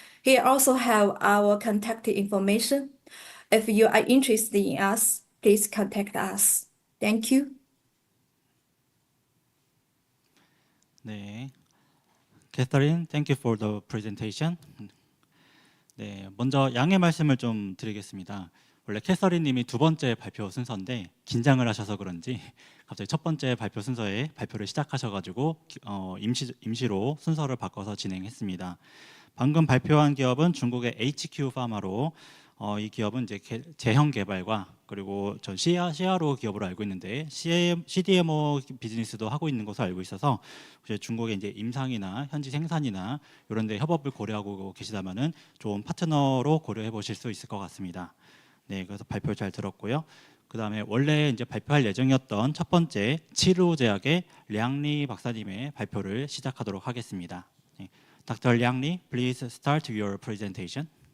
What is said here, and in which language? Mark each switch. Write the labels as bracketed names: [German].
[English] Here also have our contact information. If you are interested in us, please contact us. Thank you. 네, Catherine, thank you for the presentation. [Korean] 네, 먼저 양해 말씀을 좀 드리겠습니다. 원래 캐서린님이 2번째 발표 순서인데 긴장을 하셔서 그런지 갑자기 첫 번째 발표 순서에 발표를 시작하셔가지고 임시로 순서를 바꿔서 진행했습니다. 방금 발표한 기업은 중국의 HQ 파마로 이 기업은 이제 제형 개발과 그리고 전 CRO 기업으로 알고 있는데 CDMO 비즈니스도 하고 있는 것으로 알고 있어서 중국의 이제 임상이나 현지 생산이나 이런 데 협업을 고려하고 계시다면은 좋은 파트너로 고려해 보실 수 있을 것 같습니다. 네, 그래서 발표 잘 들었고요. 그다음에 원래 이제 발표할 예정이었던 첫 번째 치료제약의 량리 박사님의 발표를 시작하도록 하겠습니다. [English] 네, Dr. Liang Li, please start your presentation.